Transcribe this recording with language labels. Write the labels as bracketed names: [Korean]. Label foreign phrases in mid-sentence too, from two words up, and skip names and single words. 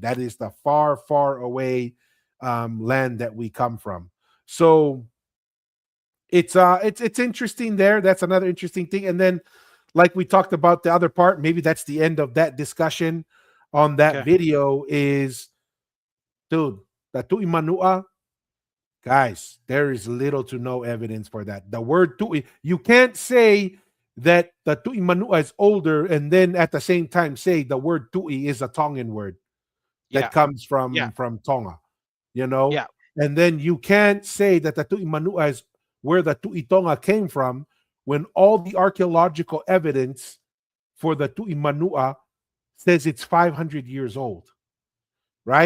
[English] That is the far, far away land that we come from. So it's interesting there. That's another interesting thing. And then, like we talked about the other part, maybe that's the end of that discussion on that Okay. video is, dude, the tui manua, guys, there is little to no evidence for that. The word tui, you can't say that the tui manua is older and then at the same time say the word tui is a Tongan word that Yeah. comes Yeah. from Tonga, you know? Yeah. And then you can't say that the Tui Manua is where the Tui Tonga came from when all the archaeological evidence for the Tui Manua says it's 500 years old, right?